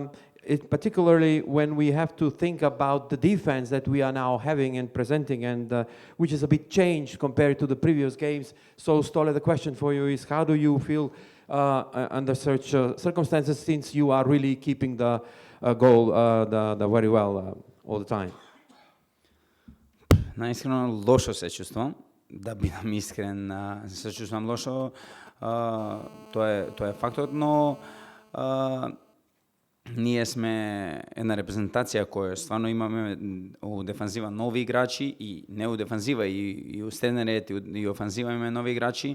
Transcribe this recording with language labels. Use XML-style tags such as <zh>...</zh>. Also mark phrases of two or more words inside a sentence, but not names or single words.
<en>And particularly when we have to think about the defense that we are now having and presenting, and which is a bit changed compared to the previous games. So, Stole, the question for you is, how do you feel under such circumstances, since you are really keeping the goal the very well all the time?</en> <mk>Наискрено лошо се чувствам, да бидам искрен, се чувствам лошо, тоа е фактот, но ние сме една репрезентација која стварно имаме у дефанзива нови играчи и не у дефанзива и у среден ред и офанзива имаме нови играчи.</mk>